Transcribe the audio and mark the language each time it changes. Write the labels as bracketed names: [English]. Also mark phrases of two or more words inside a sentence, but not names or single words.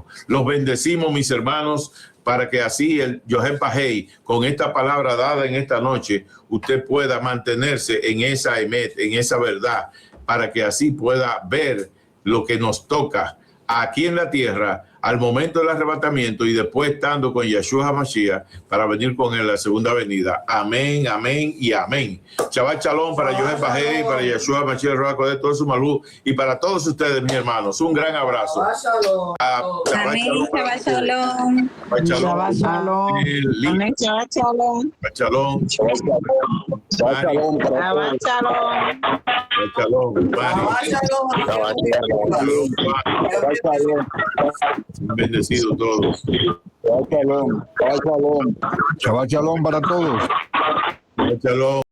[Spanish] Los bendecimos, mis hermanos, para que así el Yosef Bajei, con esta palabra dada en esta noche, usted pueda mantenerse en esa emet, en esa verdad, para que así pueda ver lo que nos toca aquí en la tierra al momento del arrebatamiento y después estando con Yeshua HaMashiach para venir con él en la segunda venida. Amén, amén y amén. [Hebrew] שבת שלום [Spanish] para Yosef Bajei, para Yeshua HaMashiach, Ruach HaKodesh, todo su malú, y para todos ustedes, mis hermanos. Un gran abrazo. [Hebrew] שבת שלום. Amén, שבת שלום. שבת שלום. Amén, שבת שלום. שבת שלום. שבת שלום para Shabbat [Spanish] todos. [Hebrew] shalom. Shalom, Mari. שבת שלום. [Spanish] Bendecidos todos. [Hebrew] שבת שלום. שבת שלום. שבת שלום [Spanish] para todos. [Hebrew] Shalom.